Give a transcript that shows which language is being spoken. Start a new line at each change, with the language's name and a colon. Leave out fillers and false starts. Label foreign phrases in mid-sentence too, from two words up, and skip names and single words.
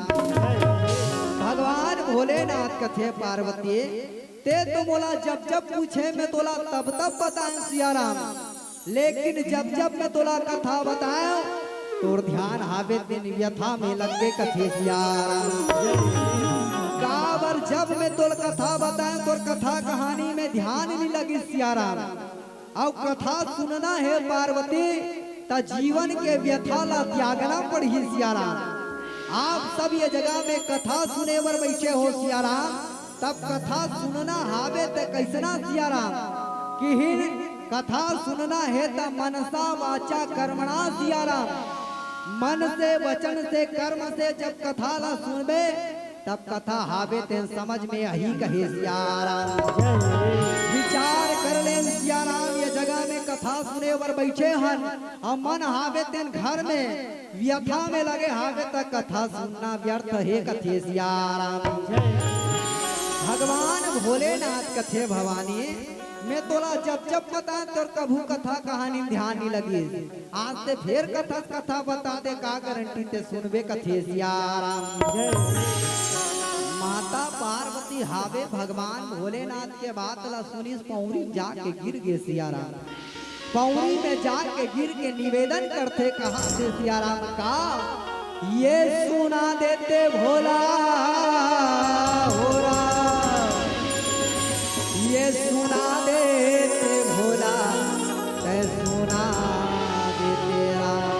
Chhattisgarhi: भगवान भोलेनाथ कथे पार्वती, ते तो मोला जब जब पूछे मैं तोला तब तब बताए सियाराम। लेकिन जब जब मैं तोला कथा बताए तोर ध्यान हावे दिन व्यथा में लगे कथे सियाराम। काबर जब मैं तोर कथा बताए तोर कथा कहानी में ध्यान नहीं लगी सियाराम। और कथा सुनना है पार्वती ता जीवन के व्यथा ला त्यागना पड़ी सियाराम। आप सब ये जगह में कथा सुने बर बैठे हो सियाराम, तब कथा सुनना हावे ते कैसना सियाराम। कि कथा सुनना है ता मनसा वाचा कर्मणा सियाराम। मन से वचन से कर्म से जब कथा ला सुनबे तब कथा हावे ते समझ में यही कहे सियाराम। विचार कर ले सियाराम, ये जगह में कथा सुने बर बैठे हन और मन हावे तेन घर में व्यथा में लगे हावे तक कथा सुनना व्यर्थ है कथे सियाराम। भगवान भोलेनाथ कथे भवानी, मैं तोला जब जब बता तोर कभू कथा कहानी ध्यान नहीं लगी। आज से फिर कथा बता दे का गारंटी ते सुनबे कथे सियाराम। माता पार्वती हावे भगवान भोलेनाथ के बात ला सुनी, पौरी जाके गिर गे सियाराम। पौरी में जाके गिर के निवेदन करते कहा से सियाराम का, ये सुना देते भोला हो राम, ये सुना देते भोला, ते सुना देते राम।